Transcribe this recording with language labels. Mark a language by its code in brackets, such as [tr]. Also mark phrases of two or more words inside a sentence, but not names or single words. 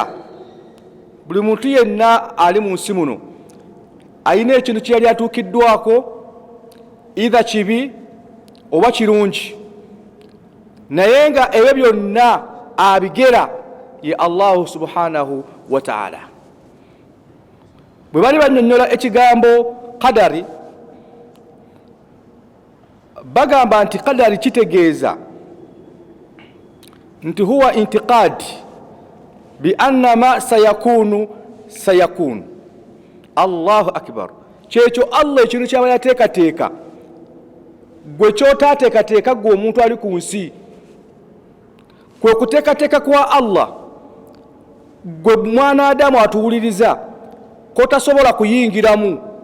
[lg] Buli muntu yenna ali mu nsi muno ayina ekintu kye yali atuukiddwako, either kibi oba kirungi, naye nga ebyo byonna abigera ye [ar] Allahu subhanahu wa ta'ala. [lg] Bwe bali bannyonnyola ekigambo qadari, bagamba nti qadari kitegeeza nti [ar] huwa intiqad bi anna ma sayakunu sayakun. Allahu akbar. [lg] Kyekyo Allah ekintu kyaba yateekateeka, gwe kyotaateekateeka gwe omuntu ali ku nsi, kwe kuteekateeka kwa Allah gwe mwana Adamu atuwuliriza kotasobola kuyingiramu.